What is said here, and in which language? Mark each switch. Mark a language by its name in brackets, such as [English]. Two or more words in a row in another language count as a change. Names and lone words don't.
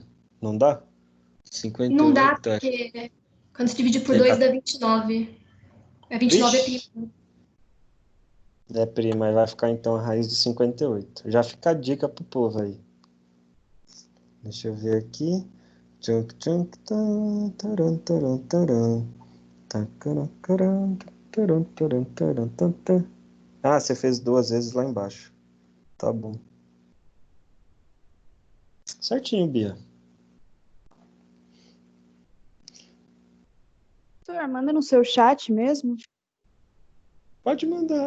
[Portuguese] Não dá? 58 Não dá, é... porque quando se divide por Tem 2 a- dá 29. É 29 é Vixe, primo. é prima. Aí vai ficar então a raiz de 58. Já fica a dica pro povo aí. Deixa eu ver aqui. Tchunk, tchunk, tan, taran, taran, taran. Tacaran, caran, taran, taran, taran, tan, tan. Ah, você fez 2 vezes lá embaixo. Tá bom. Certinho, Bia. Professor, manda no seu chat mesmo. Pode mandar.